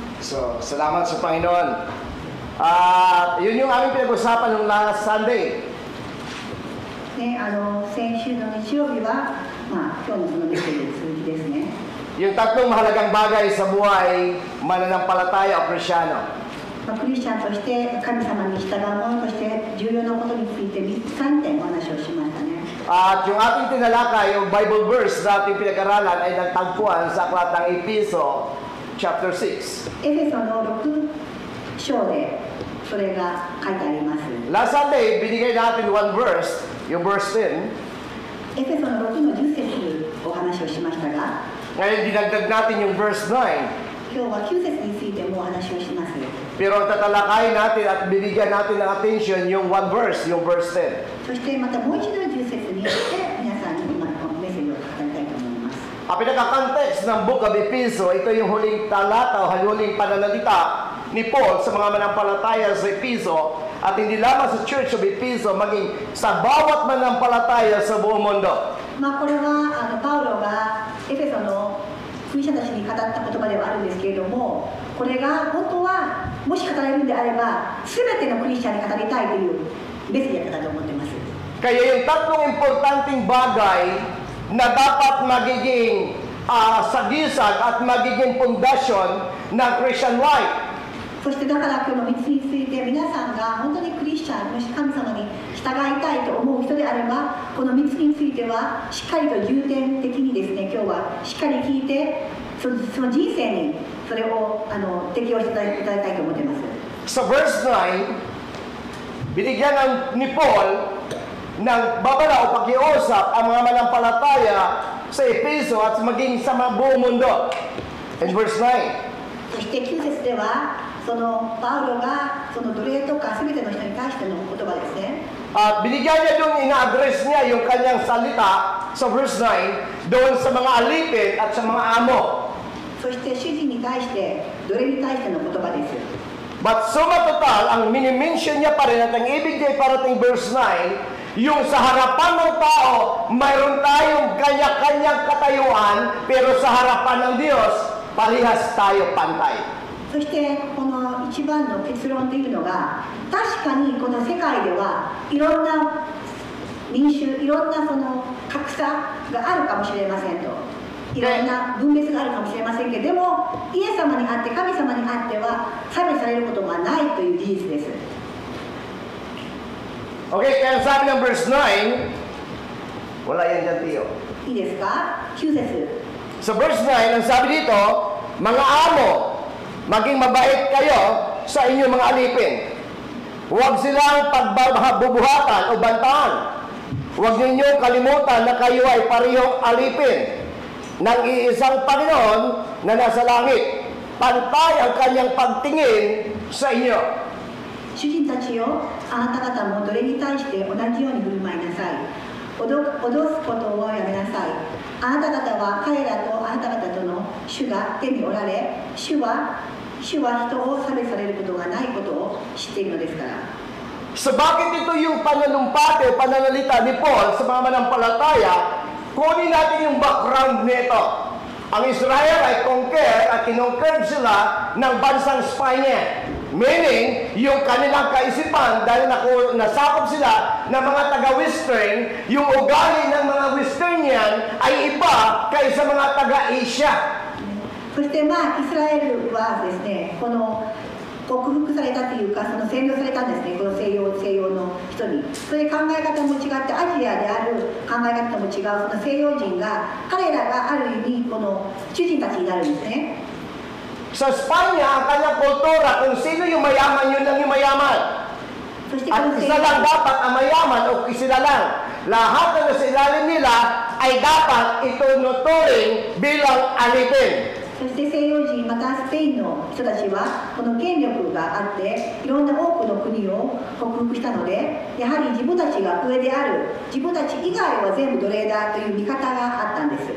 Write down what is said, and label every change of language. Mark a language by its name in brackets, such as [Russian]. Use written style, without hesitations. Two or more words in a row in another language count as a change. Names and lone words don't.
[Filipino] So, salamat sa Panginoon. Yun yung aming pinag-usapan nung [English] last Sunday. [Japanese] ね、先週の日曜日は、今日のそのメッセージの続きですね。 [Filipino] Yung tatlong mahalagang bagay sa buhay, mananampalataya o Krisyano. [Japanese] クリスチャンとして神様に従うものとして重要なことについて3点お話をしましたね。 [Filipino] At yung ating tinalakay, yung [English] Bible verse [Filipino] na ating pinag-aralan ay nagtagpuan sa aklatang Episo, chapter 6. [Japanese] エフェソの6章でそれが書いてあります。 [English] Last Sunday, [Filipino] binigay natin [English] one verse, [Filipino] yung verse 10. [Japanese] エフェソの6の10節お話をしましたが、 [Filipino] Ngayon, dinagdag natin yung verse 9. [Japanese] 今日は9節についてもお話をします。 [Filipino] Pero tatalakayin natin at bibigyan natin ng attention yung [English] one verse, [Filipino] yung verse 10. [Japanese] そしてまたもう一度10節にして皆さんに今のメッセージを語りたいと思います。 [Filipino] Ang pinaka-context ng Book of Episo, ito yung huling talata o huling pananalita ni Paul sa mga manampalataya sa Episo at hindi lamang sa Church of Episo, maging sa bawat manampalataya sa buong mundo. [Japanese] これはパウロがエフェソのクリスチャンたちに語った言葉ではあるんですけれども、これが本当はもし語れるんであれば全てのクリスチャンに語りたいというメッセージだったと思っています。 [Filipino] Kaya yung tatlong importanteng bagay na dapat magiging sagisag at magiging pundasyon ng [English] Christian life. [Japanese] そしてだから今日の3つについて皆さんが本当にクリスチャン、もし神様に従いたいと思う人であれば、この3つについてはしっかりと重点的にですね、今日はしっかり聞いて、その人生にそれを適用していただきたいと思っています。 [Filipino] Sa verse 9, binigyan ni Paul ng babala o pakiusap ang mga manampalataya sa Episo at maging sa buong mundo. [English] In verse 9. [Japanese] そして9節では、そのパウロがその奴隷とか全ての人に対しての言葉ですね。 [Filipino] At binigyan niya doon, ina-address niya yung kanyang salita sa verse 9 doon sa mga alipin at sa mga amo. [Japanese] そして主人に対して、奴隷に対しての言葉です。 [Filipino] But suma total, ang minimension niya pa rin at ang ibig niya parating verse 9, yung sa harapan ng tao, mayroon tayong kanya-kanyang katayuan, pero sa harapan ng Diyos, parehas tayo pantay. [Japanese] そしてこの一番の結論というのが、確かにこの世界ではいろんな民衆、いろんなその格差があるかもしれませんと、いろんな分別があるかもしれませんけど、でもイエス様にあって神様にあっては差別されることがないという事実です。 [Filipino] Okay, kaya sabi ng verse 9, wala yan dyan, Tio. [Japanese] いいですか？9節。 [Filipino] Sa verse 9, ang sabi dito, mga amo, maging mabait kayo sa inyong mga alipin. Huwag silang pagbubuhatan o bantaan. Huwag ninyong kalimutan na kayo ay parehong alipin ng iisang Panginoon na nasa langit. Pantay ang kanyang pagtingin sa inyo. [Japanese] 主人たちよ、あなた方も奴隷に対して同じように振る舞いなさい。脅すことをやめなさい。あなた方は彼らとあなた方との主が手におられ、主は人を差別されることがないことを知っているのですから。 [Filipino] So bakit ito yung pananumpati o pananalita ni Paul sa mga manampalataya? Kunin natin yung background nito. Ang Israel ay conquer at kinonquered sila ng bansang Spanya. Meaning, yung kanilang kaisipan, dahil nasakop sila ng mga taga-Western, yung ugali ng mga Westernian ay iba kaysa mga taga-Asia. [Japanese] そしてイスラエルはですね、この克服されたというか、その占領されたんですね、この西洋の人に。それで考え方も違って、アジアである考え方も違う、その西洋人が、彼らがある意味、この主人たちになるんですね。 [Filipino] Sa Spanya, ang kanyang kultura, kung sino yung mayaman, yun lang yung mayaman. [Japanese] そして [Filipino] At isa lang dapat ang mayaman o sila lang. Lahat na nasa ilalim nila ay dapat itunuturing bilang alipin. [Japanese] そして西洋人、またスペインの人たちはこの権力があっていろんな多くの国を克服したので、やはり自分たちが上である、自分たち以外は全部奴隷だという見方があったんです。